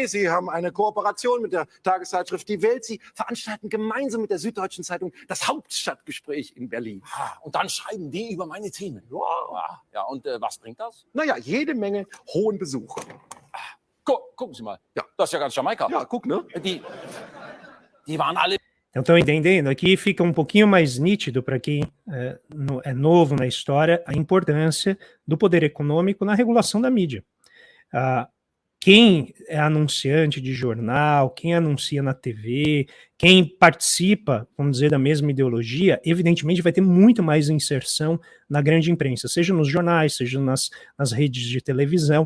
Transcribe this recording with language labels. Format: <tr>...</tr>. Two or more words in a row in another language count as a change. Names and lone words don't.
<de>Sie haben eine Kooperation mit der Tageszeitschrift Die Welt. Sie veranstalten gemeinsam mit der Süddeutschen Zeitung das Hauptstadtgespräch in Berlin. Und dann schreiben die über meine Themen. Ja, und was bringt das? Naja, jede Menge hohen Besuch. Gucken Sie mal. Ja. Das ist ja ganz Jamaika. Ja, guck, né? Die waren alle.</de> <pt>Então, estão entendendo? Aqui fica um pouquinho mais nítido para quem é novo na história a importância do poder econômico na regulação da mídia. Quem é anunciante de jornal, quem anuncia na TV, quem participa, vamos dizer, da mesma ideologia, evidentemente vai ter muito mais inserção na grande imprensa, seja nos jornais, seja nas redes de televisão.</pt>